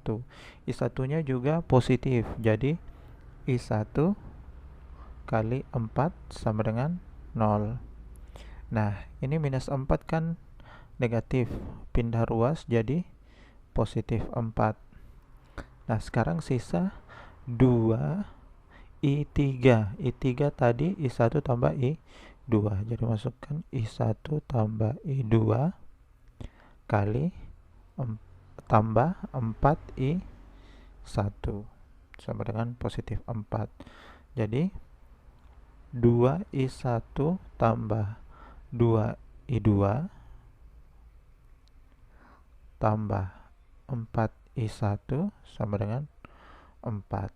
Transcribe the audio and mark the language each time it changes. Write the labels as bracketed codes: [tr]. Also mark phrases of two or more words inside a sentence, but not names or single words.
[id] I1 nya juga positif, jadi I1 kali 4 sama dengan 0. Nah, ini minus 4 kan negatif, pindah ruas jadi positif 4. Nah, sekarang sisa 2 I3. I3 tadi I1 tambah I2. Jadi masukkan I1 tambah I2 kali tambah 4 I1 sama dengan positif 4. Jadi 2 I1 tambah 2 I2 tambah 4 I1 sama dengan 4.